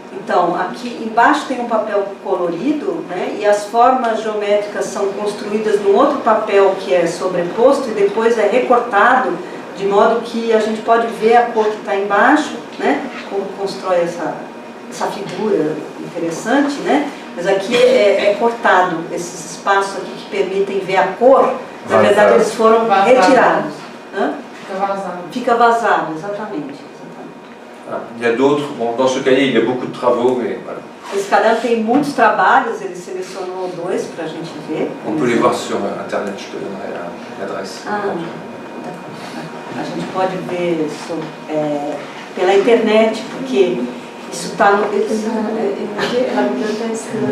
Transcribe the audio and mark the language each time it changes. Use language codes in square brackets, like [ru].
[pt] Então, aqui embaixo tem um papel colorido, né, e as formas geométricas são construídas num outro papel que é sobreposto e depois é recortado, de modo que a gente pode ver a cor que está embaixo, né, como constrói essa figura interessante, né, mas aqui é cortado, esses espaços aqui que permitem ver a cor, na verdade eles foram retirados. Hã? Fica vazado. Fica vazado, exatamente. [fr] Il y a d'autres, bon, dans ce cahier il y a beaucoup de travaux, mais voilà. [pt] Esse caderno tem muitos trabalhos, ele selecionou dois para a gente ver. [fr] On peut les voir sur internet, je te donnerai l'adresse. [pt] A gente pode ver pela internet, porque isso está no...